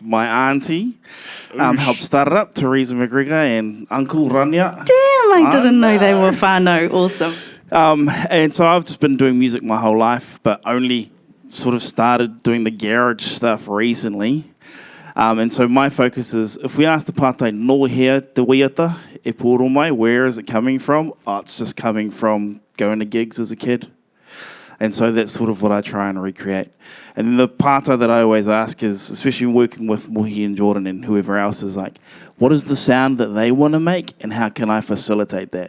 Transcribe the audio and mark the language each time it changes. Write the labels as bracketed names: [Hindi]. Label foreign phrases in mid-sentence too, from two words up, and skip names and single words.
[English] My auntie helped start it up, Teresa McGregor, and Uncle Rania. Damn, I didn't know they were whānau. Awesome. And so I've just been doing music my whole life, but only sort of started doing the garage stuff recently. And so my focus is, if we ask the pātai [Māori] no hea te Waiata, e pōro mai, [English] where is it coming from? Oh, it's just coming from going to gigs as a kid. And so that's sort of what I try and recreate. And then the pātai that I always ask is, especially working with MOHI and Jordyn and whoever else, is like, what is the sound that they want to make and how can I facilitate that?